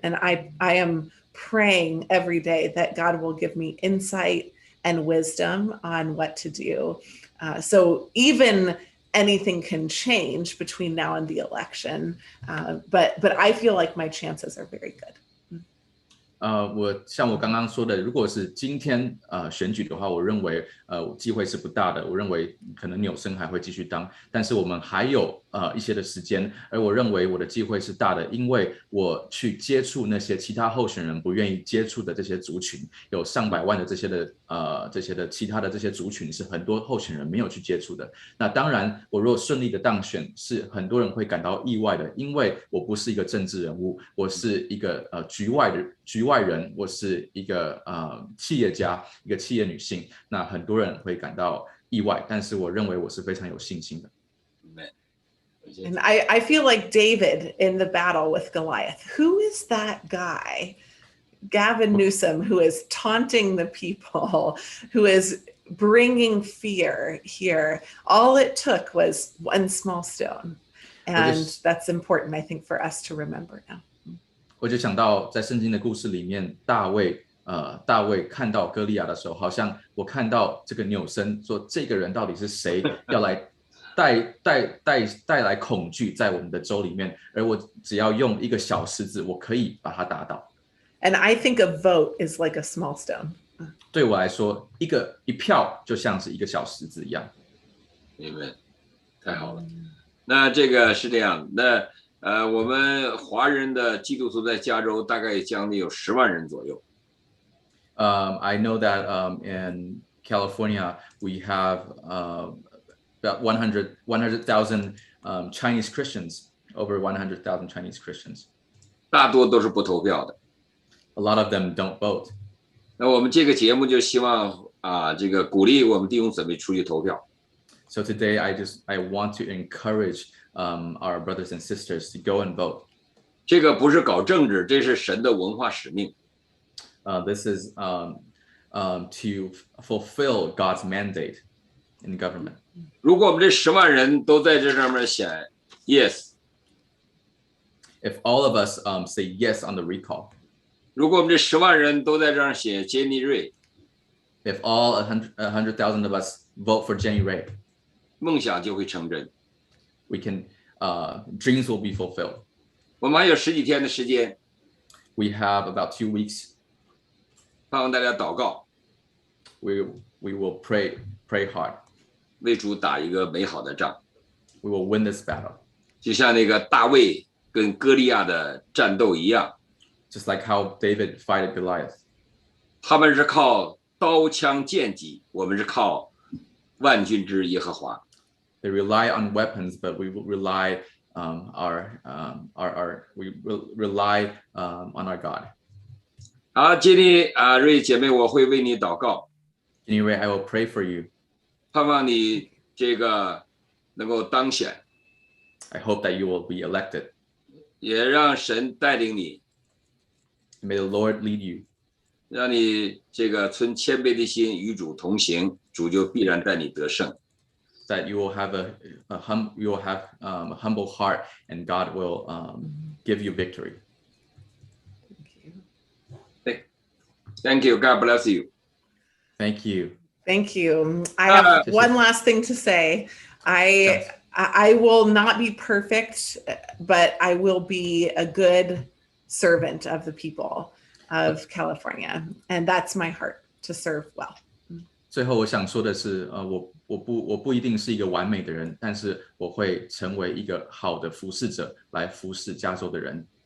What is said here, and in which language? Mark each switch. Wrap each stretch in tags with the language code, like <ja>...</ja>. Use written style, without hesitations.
<en>And I am praying every day that God will give me insight and wisdom on what to do. So even anything can change between now and the election, but I feel like my chances are very good.</en> <zh>像我刚刚说的，如果是今天选举的话，我认为机会是不大的。我认为可能纽森还会继续当，但是我们还有一些的时间，而我认为我的机会是大的，因为我去接触那些其他候选人不愿意接触的这些族群，有上百万的这些的其他的这些族群是很多候选人没有去接触的。那当然，我如果顺利的当选，是很多人会感到意外的，因为我不是一个政治人物，我是一个局外人，我是一个企业家，一个企业女性，那很多人会感到意外，但是我认为我是非常有信心的。</zh> <en>And I feel like David in the battle with Goliath. Who is that guy? Gavin Newsom, who is taunting the people, who is bringing fear here. All it took was one small stone. And that's important, I think, for us to remember now.</en> <zh>我就想到在圣经的故事里面，大卫看到歌利亚的时候，好像我看到这个纽森说，这个人到底是谁，要来带来恐惧在我们的州里面，而我只要用一个小石子，我可以把它打倒。</zh> <en>And I think a vote is like a small stone.</en> <zh>对我来说，一票就像是一个小石子一样。明白，太好了。那这个是这样，那我们华人的基督徒在加州大概将近有10万人左右。</zh> <en>I know that in California we have about 100,000 Chinese Christians, over 100,000 Chinese Christians.</en> <zh>大多都是不投票的。</zh> <en>A lot of them don't vote.</en> <zh>那我们这个节目就希望这个鼓励我们弟兄姊妹出去投票。</zh> <en>So today I want to encourage our brothers and sisters to go and vote.</en> <zh>这个不是搞政治，这是神的文化使命。</zh> <en>This is to fulfill God's mandate in government.</en> <zh>如果我们这10万人都在这上面写 yes，</zh> <en>if all of us say yes on the recall.</en> <zh>如果我们这10万人都在这上写 Jenny Ray，</zh> <en>if all 100,000 of us vote for Jenny Ray,</en> <zh>梦想就会成真。</zh> <en>we can dreams will be fulfilled.</en> <zh>我们还有10几天的时间。</zh> <en>We have about 2 weeks.</en> <zh>盼望大家祷告。</zh> <en>We will pray hard.</en> <zh>为主打一个美好的仗。</zh> <en>We will win this battle.</en> <zh>就像那个大卫跟歌利亚的战斗一样。</zh> <en>Just like how David fought Goliath.</en> <zh>他们是靠刀枪剑戟，我们是靠万军之耶和华。</zh> <en>They rely on weapons, but we will rely on our God.</en> <zh>好，杰尼瑞姐妹，我会为你祷告。</zh> <en>Jenny Ray, I will pray for you.</en> <zh>盼望你这个能够当选。</zh> <en>I hope that you will be elected.</en> <zh>也让神带领你。</zh> <en>May the Lord lead you.</en> <zh>让你这个存谦卑的心与主同行，主就必然带你得胜。</zh> <en>That you will have a humble heart, and God will give you victory. Thank you. God bless you. Thank you. Thank you. I have one last thing to say. I will not be perfect, but I will be a good servant of the people of California, and that's my heart, to serve well.</en> <zh>最后我想说的是，我我不一定是一个完美的人，但是我会成为一个好的服侍者，来服侍加州的人。</zh>